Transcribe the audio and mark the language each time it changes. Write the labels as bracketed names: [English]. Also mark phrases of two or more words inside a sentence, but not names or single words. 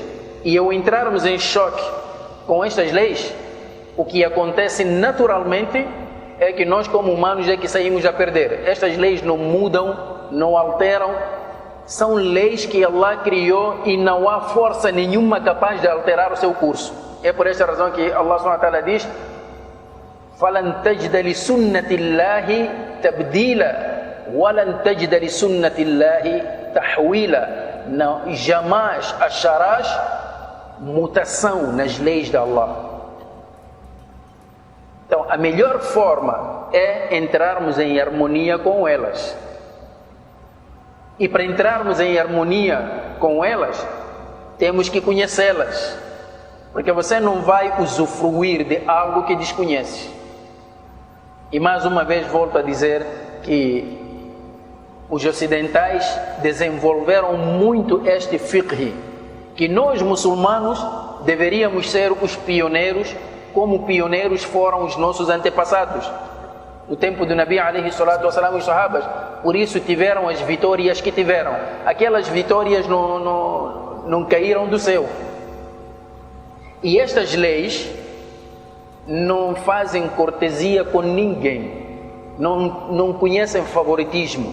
[Portuguese] E ao entrarmos em choque com estas leis, o que acontece naturalmente é que nós como humanos é que saímos a perder. Estas leis não mudam, não alteram, são leis que Allah criou e não há força nenhuma capaz de alterar o seu curso. É por esta razão que Allah [Arabic] سبحانه وتعالى [Portuguese] diz: [Arabic] فَلَنْ تَجْدَ لِسُنَّةِ اللَّهِ تَبْدِيلًا وَلَنْ تَجْدَ لِسُنَّةِ اللَّهِ تَحْوِيلًا. [Portuguese] Não, jamais acharás mutação nas leis de Allah. Então, a melhor forma é entrarmos em harmonia com elas. E para entrarmos em harmonia com elas, temos que conhecê-las. Porque você não vai usufruir de algo que desconhece. E mais uma vez volto a dizer que os ocidentais desenvolveram muito este fiqh, que nós muçulmanos deveríamos ser os pioneiros, como pioneiros foram os nossos antepassados. No tempo do Nabi [Arabic] عليه الصلاة والسلام, [Portuguese] os sahabas, por isso tiveram as vitórias que tiveram. Aquelas vitórias não caíram do céu. E estas leis não fazem cortesia com ninguém, não conhecem favoritismo.